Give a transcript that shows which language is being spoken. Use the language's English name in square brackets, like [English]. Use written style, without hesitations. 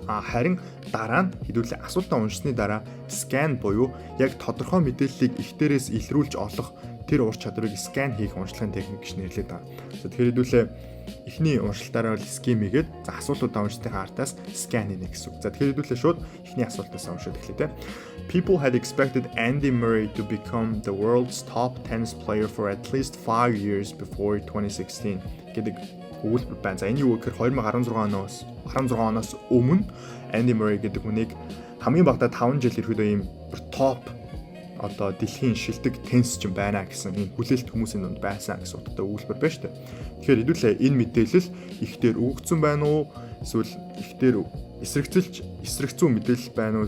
[Mongolian] Харин дараа нь хэдүүлээ асуултаа уншсны дараа scan буюу яг тодорхой мэдээллийг ихтэрээс илрүүлж олох тэр ур чадварыг scan хийх уншлагын техник гэж нэрлэдэг байгаа. За тэгэхээр хэдүүлээ эхний уншилтаараа бол scheme хийгээд за асуултуудаа уншсныхаа артаас scan хийнэ гэсэн үг. За тэгэхээр хэдүүлээ шууд эхний асуултаас уншаад эхлэе те. [English] People had expected Andy Murray to become the world's top tennis player for at least 5 years before 2016 [Mongolian] гэдэг өгүүлбэр байна. За энэ юу гэхээр 2016 оноос өмнө Andy Murray гэдэг хүнийг хамгийн багадаа 5 жил ерөөдөө ийм топ одоо дэлхийн шилдэг теннисчин байна гэсэн ийм хүлээлт хүмүүсийн дунд байсан гэсэн утгатай өгүүлбэр байна шүү дээ. Тэгэхээр хэдүүлээ энэ мэдээлэл ихтер өгөгдсөн байна уу? Эсвэл ихтер эсрэгцүү мэдээлэл байна уу?